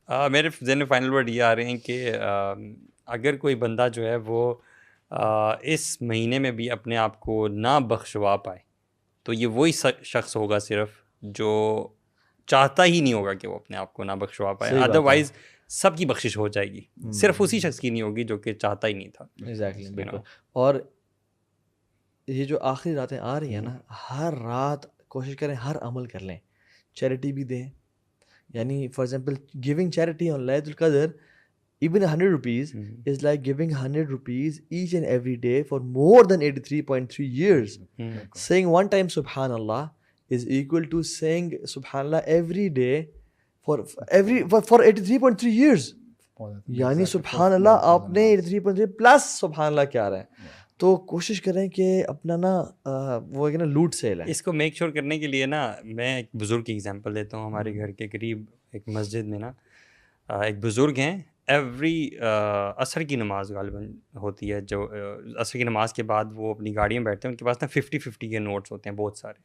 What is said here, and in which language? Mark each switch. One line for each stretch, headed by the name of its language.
Urdu: میرے ذہن میں فائنل ورڈ یہ آ رہے ہیں کہ اگر کوئی بندہ جو ہے وہ اس مہینے میں بھی اپنے آپ کو نہ بخشوا پائے تو یہ وہی شخص ہوگا صرف جو چاہتا ہی نہیں ہوگا کہ وہ اپنے آپ کو نہ بخشوا پائے. ادروائز سب کی بخشش ہو جائے گی, صرف اسی شخص کی نہیں ہوگی جو کہ چاہتا ہی نہیں تھا. ایگزیکٹلی, بالکل. اور یہ جو آخری راتیں آ رہی ہیں نا, ہر رات کوشش کریں ہر عمل کر لیں, چیریٹی بھی دیں.
English: یعنی for example giving charity on لیلۃ القدر, even 100 rupees is like giving 100 rupees each and every day for more than 83.3 years. Saying one time Subhanallah is equal to saying Subhanallah every day for 83.3 years.
Urdu: یعنی Subhanallah آپ نے 83.3 plus Subhanallah کیا رہے ہیں. تو کوشش کریں کہ اپنا نا وہ نا لوٹ سیل ہے. اس کو میک شور کرنے کے لیے نا میں ایک بزرگ کی ایگزامپل دیتا ہوں. ہمارے گھر کے قریب ایک مسجد میں نا ایک بزرگ ہیں, ایوری عصر کی نماز غالباً ہوتی ہے, جو عصر کی نماز کے بعد وہ اپنی گاڑی میں بیٹھتے ہیں, ان کے پاس نا 50-50 کے نوٹس ہوتے ہیں بہت سارے.